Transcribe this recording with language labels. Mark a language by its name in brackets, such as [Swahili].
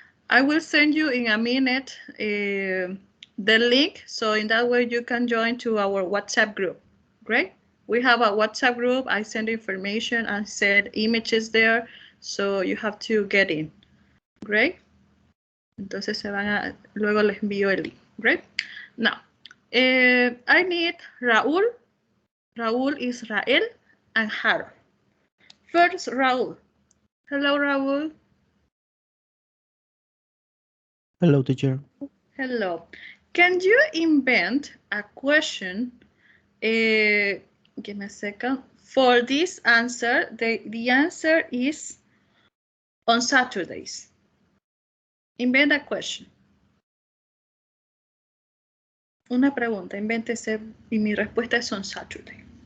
[English] I will send you in a minute the link, so in that way you can join to our WhatsApp group. Great. We have a WhatsApp group. I send information and send images there, so you have to get in. Great. [Spanish] Entonces luego les envío el link. [English] Great. Now, I need Raúl. Raúl, Israel, and Harold. First, Raúl. Hello, Raúl. Hello, teacher. Hello. Can you invent a question? Give me a second. For this answer, the answer is on Saturdays. Invent a question. [Spanish] Una pregunta, invéntese y mi respuesta es [English] on Saturday.